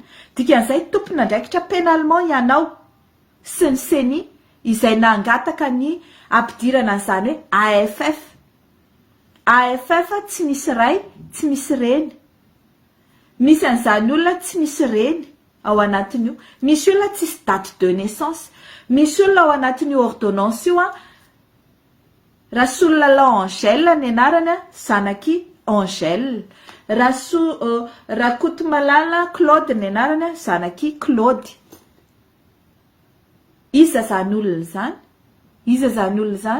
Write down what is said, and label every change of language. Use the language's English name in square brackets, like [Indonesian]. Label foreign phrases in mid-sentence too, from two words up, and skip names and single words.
[Malagasy] Dikan'izay tompona andraikitra pénalement ianao sy ny CENI izay nangataka ny ampidirana an'izany hoe AFF. AFF tsy misy ray, tsy misy reny. Misy an'izany olona tsy misy reny ao anatin'io. Misy olona tsisy [French] date de naissance. [Malagasy] Misy olona ao anatin'io ordonnance io Rasolalala Angèle ny anarana, zanaky Angèle. Rakotomalala Claude ny anarana, zanaky Claude. Iza zany olona zany? Iza zany olona zany?